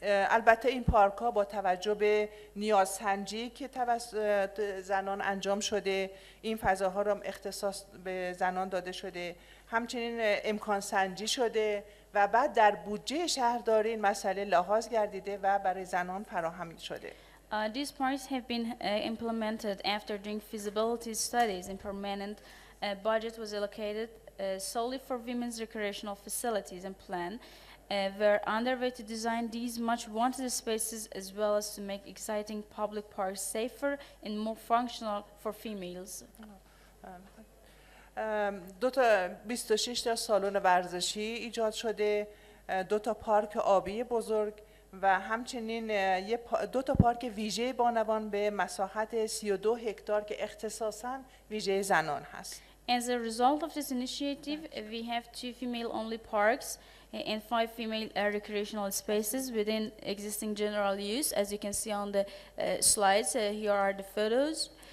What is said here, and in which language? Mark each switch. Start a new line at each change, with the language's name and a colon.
Persian: البته این پارک‌ها با توجه به نیازسنجی که توسط زنان انجام شده، این فضاها را اختصاص به زنان داده شده، همچنین امکان سنجی شده و بعد در بودجه شهرداری این مسئله لحاظ گردیده و برای زنان فراهم شده.
English: These parks have been implemented after doing feasibility studies, and permanent budget was allocated solely for women's recreational facilities and plan. We're underway to design these much wanted spaces as well as to make exciting public parks safer and more functional for females.
Persian: 26 تا سالن ورزشی ایجاد شده، 2 تا پارک آبی بزرگ و همچنین 2 تا پارک ویژه بانوان به مساحت 32 هکتار که اختصاصاً ویژه زنان هست.
English: As a result of this initiative, we have 2 female-only parks and 5 female recreational spaces within existing general use. As you can see on the slides, here are the photos.